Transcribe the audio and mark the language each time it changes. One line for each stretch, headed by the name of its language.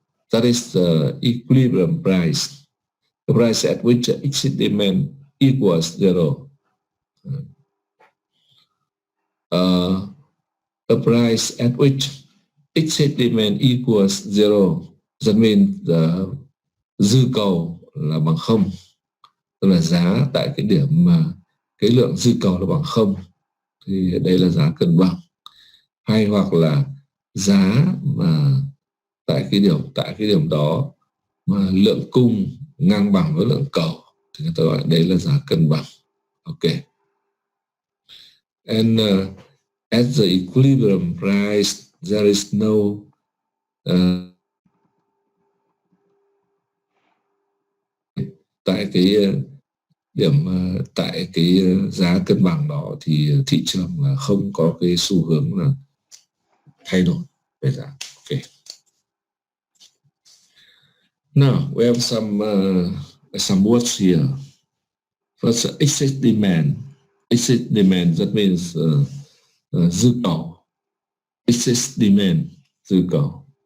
English: That is the equilibrium price. The price at which excess demand equals zero. A price at which excess demand equals zero. That means the
Vietnamese: dư cầu là bằng không. Tức là giá tại cái điểm mà cái lượng dư cầu là bằng không thì đây là giá cân bằng. Hay hoặc là giá mà tại cái điểm đó mà lượng cung ngang bằng với lượng cầu thì người ta gọi đấy là giá cân bằng. Ok.
English: And at the equilibrium price there is no
Vietnamese: tại cái điểm tại cái giá cân bằng đó thì thị trường là không có cái xu hướng là thay đổi về giá. Okay.
English: Now we have some words here. First, excess demand. Excess demand, that means
Vietnamese: dư cầu.
English: Excess demand,
Vietnamese: dư cầu.